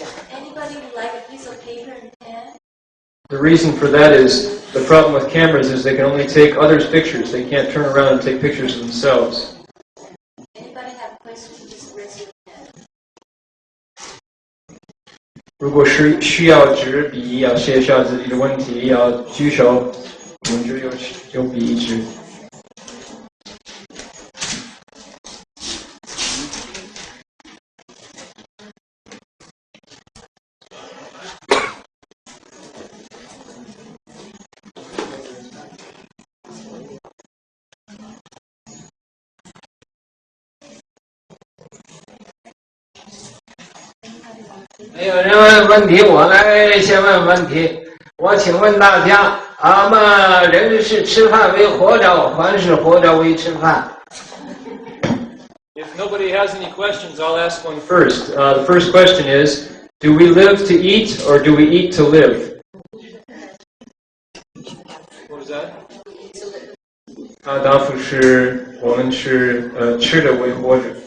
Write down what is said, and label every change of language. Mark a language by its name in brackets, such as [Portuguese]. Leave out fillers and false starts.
[English] Anybody would like a piece of paper and pen? The reason for that is the problem with cameras is they can only take others' pictures. They can't turn around and take pictures of themselves. Anybody have questions? Just raise your hand. [Chinese] 如果是需要纸笔，要写下自己的问题，要举手，我们就有笔纸。没有人问问题，我来先问问题。我请问大家，俺们人是吃饭为活着，还是活着为吃饭？ [English] If nobody has any questions, I'll ask one first. The first question is, do we live to eat or do we eat to live? What was that? [Chinese] 他答复是我们是吃的为活着。